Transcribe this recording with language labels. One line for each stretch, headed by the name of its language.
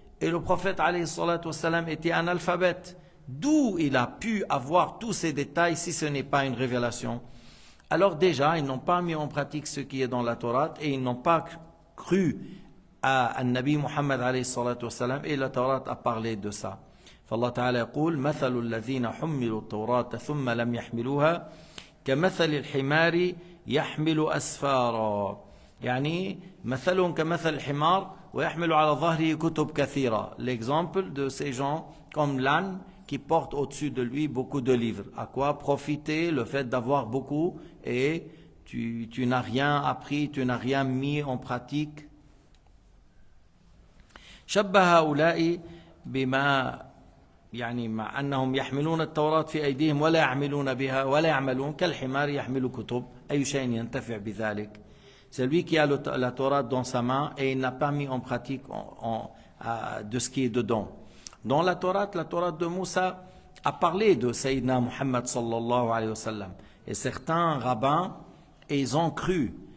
French: Et le prophète alayhi salatu wassalam était analphabète. D'où il a pu avoir tous ces détails si ce n'est pas une révélation? Alors déjà, ils n'ont pas mis en pratique ce qui est dans la Torah et ils n'ont pas cru à Nabi Muhammad alayhi salatu wassalam, et la Torah a parlé de ça.
Arabic: فالله تعالى يقول مثل الذين حملوا التوراة ثم لم يحملوها كمثل الحمار يحمل أسفارا, يعني مثلهم كمثل الحمار ويحمل على ظهره كتب كثيرة.
French: L'exemple de ces gens comme l'âne qui porte au-dessus de lui beaucoup de livres. À quoi profiter le fait d'avoir beaucoup et tu n'as rien appris, tu n'as rien mis en pratique?
Arabic: شبه هؤلاء بما يعني مع أنهم يحملون التوراة في أيديهم ولا يعملون بها ولا يعملون كالحمار يحمل كتب أي شيء ينتفع بذلك.
French: Celui qui a la Torah dans sa main et il n'a pas mis en pratique de ce qui est dedans. Dans la Torah de Moussa a parlé de Sayyidina Muhammad sallallahu alayhi wa sallam. Et certains rabbins, ils ont cru.